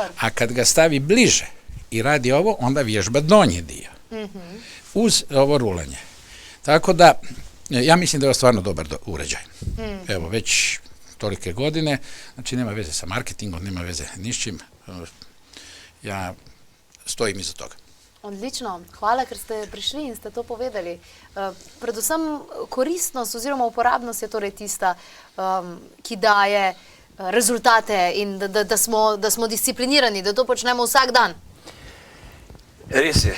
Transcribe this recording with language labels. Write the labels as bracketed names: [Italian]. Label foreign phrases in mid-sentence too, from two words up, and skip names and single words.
[Croatian] A kad ga stavi bliže i radi ovo, onda vježba donji dio. Uz ovo rulanje. Tako da, ja mislim da je ovo stvarno dobar uređaj. Evo, već tolike godine, znači nema veze sa marketingom, nema veze ni s čim. Ja stojim iza toga. [Slovenian] Odlično. Hvala, ker ste prišli in ste to povedali. Predvsem koristnost oziroma uporabnost je torej tista, ki daje rezultate in da smo disciplinirani, da to počnemo vsak dan. Res je.